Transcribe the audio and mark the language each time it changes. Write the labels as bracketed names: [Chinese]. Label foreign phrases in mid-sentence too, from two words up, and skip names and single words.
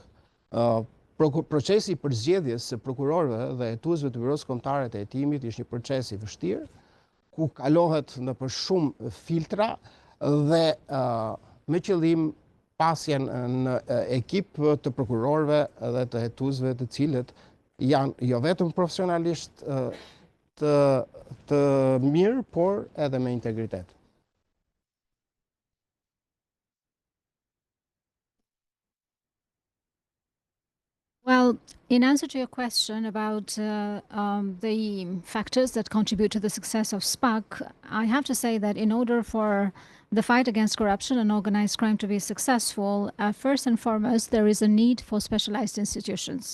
[Albanian] Procesi i përzgjedhjes së prokurorëve dhe hetuesve të Byrosë Kombëtare të Hetimit është një proces i vështirë, ku kalohet nëpër shumë filtra dhe me qëllim pasjen në ekip të prokurorëve dhe të hetuesve të cilët janë jo vetëm profesionalisht të mirë, por edhe me integritet. [English] Well, in answer to your question about the factors that contribute to the success of SPAK, I have to say that in order for the fight against corruption and organized crime to be successful, first and foremost, there is a need for specialized institutions.